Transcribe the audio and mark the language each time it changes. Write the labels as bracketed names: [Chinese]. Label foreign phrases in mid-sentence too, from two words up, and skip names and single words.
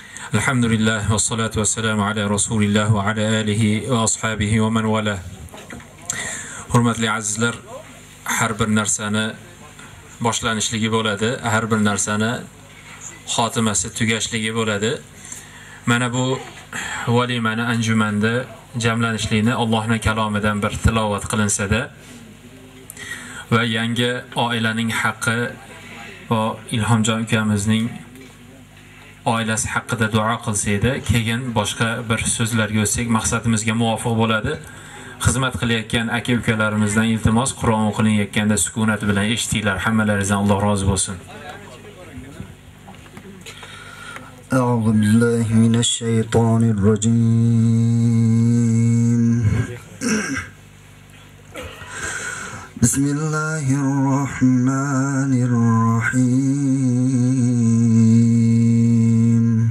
[Arabic] الحمد لله والصلاة والسلام على رسول الله وعلى آله وأصحابه ومن والاه. [Uzbek] Hurmatli azizlar, har bir narsani boshlanishligi bo'ladi, har bir narsani xotimasi tugashligi bo'ladi. Mana bu valimani anjumanda jamlanishlikni Allohning kalomidan bir tilovat qilinsa-da va yangi oilaning haqqi va Ilhomjon ukamizning oilasi haqida duo qilsaydi, keyin boshqa bir so'zlarga o'tsak maqsadimizga muvofiq bo'ladi. Xizmat qilayotgan aka-ukalarimizdan iltimos, Qur'on o'qilayotganda sukunat bilan eshitinglar. Hammalaringizdan Alloh rozi bo'lsin. [Arabic] أعوذ بالله من الشيطان الرجيم. بسم الله الرحمن الرحيم.